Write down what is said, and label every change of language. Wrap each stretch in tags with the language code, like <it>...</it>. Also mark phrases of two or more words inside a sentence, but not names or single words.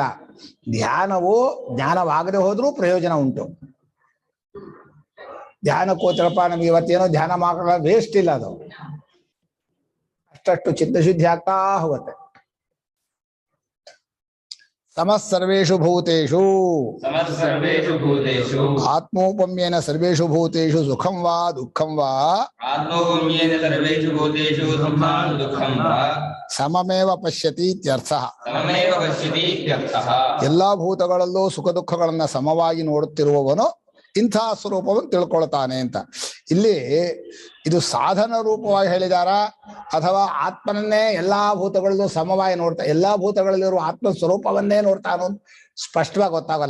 <kn>ಧ್ಯಾನವು ಜ್ಞಾನವಾಗದೆ ಹೋದ್ರೂ ಪ್ರಯೋಜನ ಉಂಟು. ಧ್ಯಾನಕ್ಕೋತ್ರಪ್ಪ ನಮ್ಗೆ ಇವತ್ತೇನೋ ಧ್ಯಾನ ಮಾಡೋಣ ವೇಸ್ಟ್ ಇಲ್ಲ, ಅದು ಅಷ್ಟಷ್ಟು ಚಿತ್ತಶುದ್ಧಿ ಆಗ್ತಾ ಹೋಗುತ್ತೆ.</kn> <sa>ಸಮಸ್ಸರ್ವೇಷು ಭೂತೇಷು ಆತ್ಮೋಪಮ್ಯೇನ ಸರ್ವೇಷು ಭೂತೇಷು ಸುಖಂ ವಾ ದುಃಖಂ ವಾ ಸಮಮೇವ ಪಶ್ಯತಿ ಇತ್ಯರ್ಥಃ.</sa> <kn>ಎಲ್ಲಾ ಭೂತಗಳಲ್ಲೂ ಸುಖ ದುಃಖಗಳನ್ನ ಸಮವಾಗಿ ನೋಡುತ್ತಿರುವವನು ಇಂಥ ಸ್ವರೂಪವನ್ನು ತಿಳ್ಕೊಳ್ತಾನೆ ಅಂತ. ಇಲ್ಲಿ ಇದು ಸಾಧನ ರೂಪವಾಗಿ ಹೇಳಿದಾರ ಅಥವಾ ಆತ್ಮನನ್ನೇ ಎಲ್ಲಾ ಭೂತಗಳಲ್ಲೂ ಸಮವಾಗಿ ನೋಡ್ತಾ, ಎಲ್ಲಾ ಭೂತಗಳಲ್ಲಿರುವ ಆತ್ಮ ಸ್ವರೂಪವನ್ನೇ ನೋಡ್ತಾನೋ ಸ್ಪಷ್ಟವಾಗಿ ಗೊತ್ತಾಗಲ್ಲ.</kn>